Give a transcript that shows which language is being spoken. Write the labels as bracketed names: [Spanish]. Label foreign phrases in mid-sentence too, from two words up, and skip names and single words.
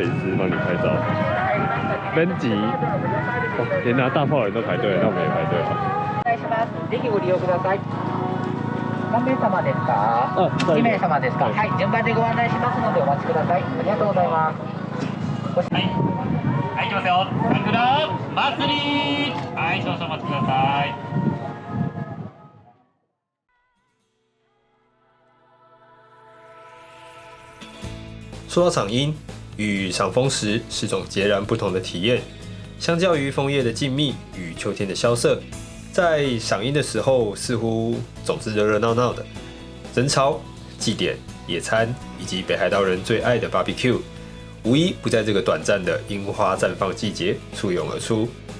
[Chinese] 师帮你拍照，编辑，哦，连拿大炮人都排队，那我们也排队啊。 [Japanese] お願いします。ぜひご利用ください。何名様ですか？2名様ですか？はい、順番でご案内しますのでお待ちください。ありがとうございます。はい、はい、行きますよ。桜祭り。はい、少々お待ちください。 [Chinese] 说到赏樱，与赏枫时是种截然不同的体验。相较于枫叶的静谧与秋天的萧瑟，在赏樱的时候，似乎总是热热闹闹的，人潮、祭典、野餐以及北海道人最爱的 barbecue， 无一不在这个短暂的樱花绽放季节簇拥而出。